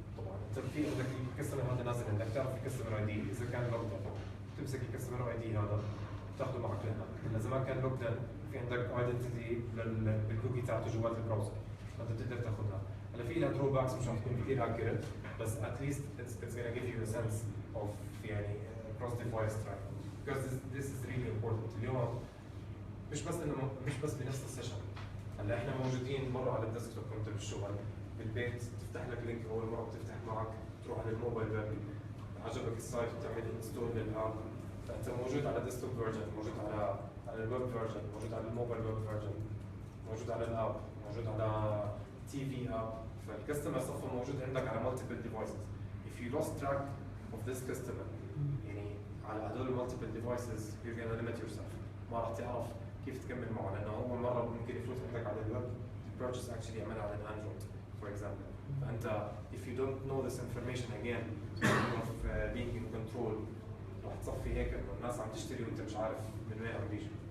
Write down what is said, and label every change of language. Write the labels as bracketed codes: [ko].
[ar] طبعا أنت في عندك الكاستمر هذا نازل عندك تعرف الكاستمر اي دي إذا كان لوجد تمسك الكاستمر اي دي هذا تاخذه معك لهنا. إذا ما كان لوجد في عندك ايدنتيتي بالكوكي تاعته جوات البراوزر فانت بتقدر تاخذها. هلا في لها درو باكس مش رح تكون كثير اكيوريت بس [en] at least it's gonna give you a sense of [ar] يعني [en] cross device tracking because this is really important. [ar] اليوم مش بس بنفس السيشن. هلا احنا موجودين مره على الديسكتوب كنت بالشغل بالبيت تفتح لك لينك اول مره بتفتح معك تروح على الموبايل ويب عجبك السايت وتعمل انستول للاب فانت موجود على ديسكتوب فيرجن موجود على الويب فيرجن موجود على الموبايل ويب فيرجن موجود على الاب موجود على تي في اب فالكاستمر صفى موجود عندك على [en] multiple devices. If you lost track of this customer [ar] يعني على هدول [en] multiple devices you're gonna limit yourself. [ar] ما راح تعرف كيف تكمل معه لانه اول مره ممكن يفوت عندك على الويب [en] purchase [ar] actually يعملها على الاندرويد [en] for example. [ar] فانت [en] if you don't know this information again of being in control [ar] راح تصفي هيك انه الناس عم تشتري وانت مش عارف من وين عم بيجي.